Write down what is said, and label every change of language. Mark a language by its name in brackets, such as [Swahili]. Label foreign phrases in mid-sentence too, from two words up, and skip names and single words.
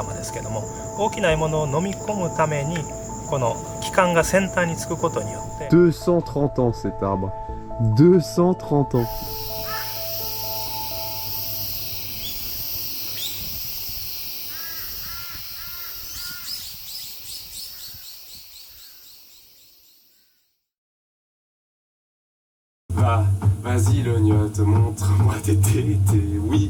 [Japanese] 間ですけども、大きな獲物を飲み込むためにこの器官が先端につくことによって [French] 230 ans cet arbre. 230 ans. Vas-y le gnotte, montre-moi tes tétés, oui.